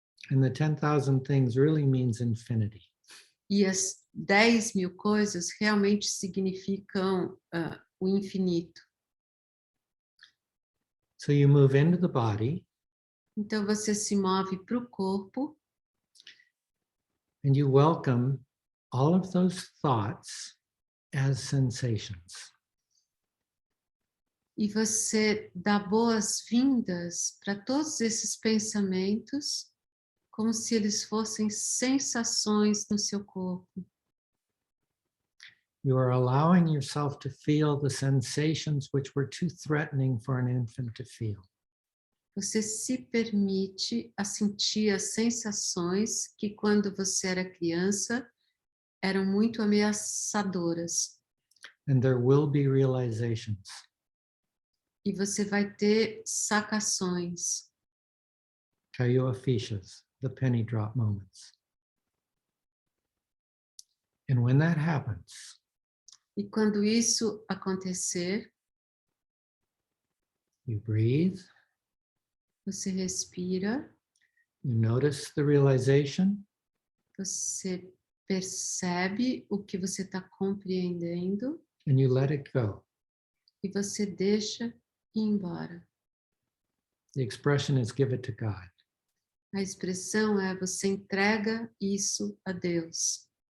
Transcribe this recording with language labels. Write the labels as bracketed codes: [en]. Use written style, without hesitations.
[en] And the 10,000 things really means infinity. [pt] e as 10.000 coisas realmente significam o infinito. [en] So you move into the body [pt] Então você se move para o corpo [en] and you welcome all of those thoughts as sensations. [pt] e você dá boas-vindas para todos esses pensamentos como se eles fossem sensações no seu corpo. [en] You are allowing yourself to feel the sensations which were too threatening for an infant to feel. [pt] Você se permite a sentir as sensações que quando você era criança eram muito ameaçadoras. [en] And there will be realizations. [pt] E você vai ter sacações, Kaiua fichas, [en] the penny drop moments. And when that happens, [pt] e quando isso acontecer, [en] you breathe, [pt] você respira, [en] you notice the realization, [pt] você percebe o que você está compreendendo [en] and you let it go. [pt] e você deixa ir embora. [en] The expression is give it to God. [pt] A expressão é você entrega isso a Deus.